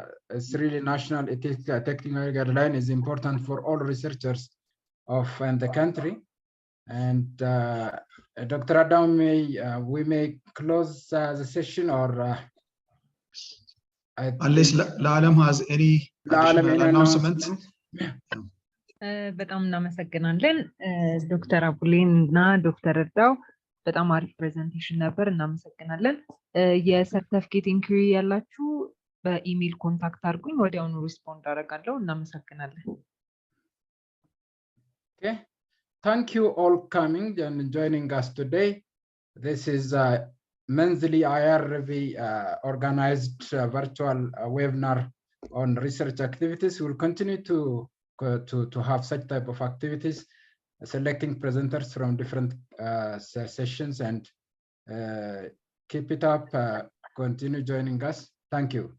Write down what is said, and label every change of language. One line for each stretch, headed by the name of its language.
English: It's really national technical guideline is important for all researchers of the country. And Dr. Adam, we may close the session, or unless La'alam has any additional announcement.
Amharic: በጣም እናመሰግናለን ዶክተር አቡሌን እና ዶክተር እርዳው በጣም አሪፍ ፕሬዘንቴሽን ነበር። እናመሰግናለን። የሰርቲፊኬት ኢንኩሪ ያላችሁ በኢሜል ኮንታክት አድርጉኝ፣ ወዲያውኑ ሪስፖንድ አደርጋለሁ። እናመሰግናለን።
English: Okay, thank you all coming and joining us today. This is a monthly IRV organized virtual webinar on research activities. We will continue to have such type of activities, selecting presenters from different sessions, and keep it up. Continue joining us. Thank you.